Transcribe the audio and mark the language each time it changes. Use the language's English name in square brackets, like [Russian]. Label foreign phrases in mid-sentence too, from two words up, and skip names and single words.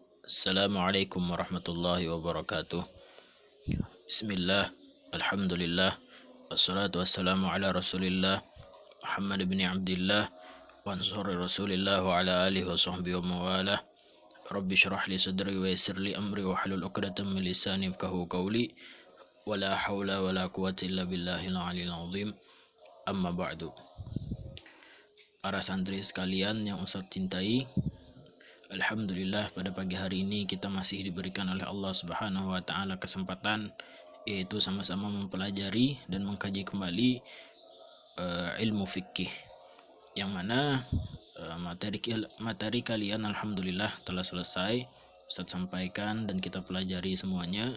[Arabic] السلام عليكم ورحمة الله وبركاته بسم الله الحمد لله والصلاة والسلام على رسول الله محمد بن عبد الله وأنصار رسول الله وعلى آله وصحبه وموالاه. رب اشرح لي صدري ويسر لي أمري واحلل عقدة من لساني يفقهوا قولي ولا حول ولا قوة إلا بالله العلي العظيم. أما بعد. [Indonesian] Para santri sekalian yang Ustaz cintai, alhamdulillah pada pagi hari ini kita masih diberikan oleh [Arabic] الله سبحانه وتعالى [Indonesian] kesempatan yaitu sama-sama mempelajari dan mengkaji kembali ilmu fikih, yang mana materi kalian alhamdulillah telah selesai Ustaz sampaikan dan kita pelajari semuanya.